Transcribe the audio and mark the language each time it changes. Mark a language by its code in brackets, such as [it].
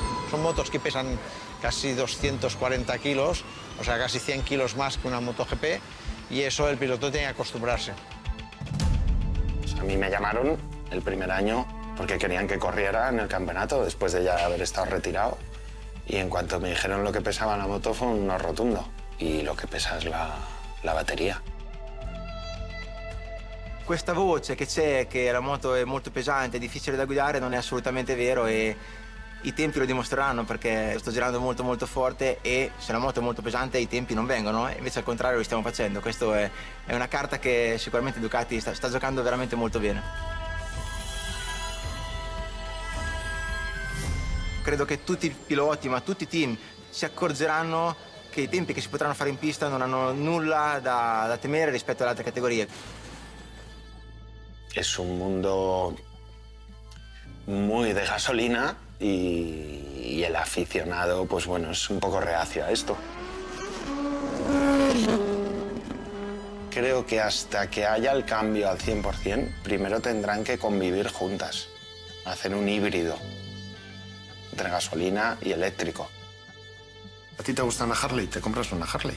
[es] Son motos que pesan casi 240 kilos, o sea, casi 100 kilos más que una MotoGP, y eso el piloto tiene que acostumbrarse. A mí me llamaron el primer año porque querían que corriera en el campeonato después de ya haber estado retirado. Y en cuanto me dijeron lo que pesaba la moto fue un no rotundo. Y lo que pesa es la batería. [it] Questa voce che c'è, che la moto è molto pesante, è difficile da guidare, non è assolutamente vero e i tempi lo dimostreranno perché sto girando molto forte e se la moto è molto pesante i tempi non vengono, invece al contrario lo stiamo facendo. Questa è una carta che sicuramente Ducati sta giocando veramente molto bene. Credo che tutti i piloti, ma tutti i team si accorgeranno che i tempi che si potranno fare in pista non hanno nulla da temere rispetto alle altre categorie. [es] Es un mundo muy de gasolina y el aficionado, pues bueno, es un poco reacio a esto. Creo que hasta que haya el cambio al 100%, primero tendrán que convivir juntas, hacer un híbrido entre gasolina y eléctrico. ¿A ti te gusta una Harley? Te compras una Harley.